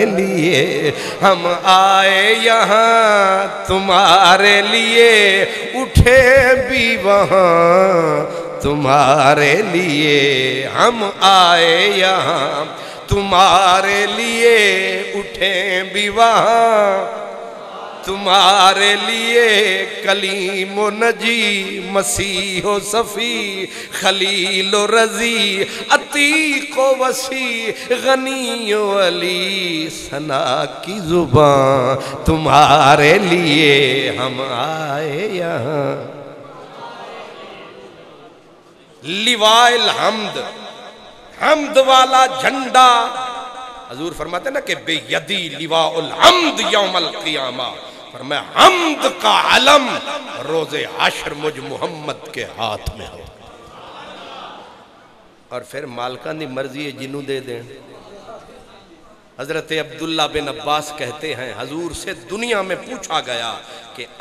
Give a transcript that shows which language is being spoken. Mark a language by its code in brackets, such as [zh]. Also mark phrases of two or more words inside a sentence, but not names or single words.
[ur] لیے ہم آئے یہاں تمہارے لیے اٹھے بھی وہاں تمہارے لیے ہم آئے یہاں تمہارے لیے اٹھیں بھی وہاں تمہارے لیے کلیم و نجی مسیح و صفی خلیل و رضی عتیق و وسیع غنی و علی ثنا کی زبان تمہارے لیے ہم آئے یہاں [ar] لواء الحمد [ur] حمد والا جھنڈا حضور فرماتے ہیں نا کہ [ar] بے یدی لواء الحمد یوم القیامہ [ur] فرمایا حمد کا علم روز حشر مجھ محمد کے ہاتھ میں ہو اور پھر [pa] مالکان دی مرضی ہے جنوں دے دیں [ur] حضرت عبداللہ بن عباس کہتے ہیں حضور سے دنیا میں پوچھا گیا کہ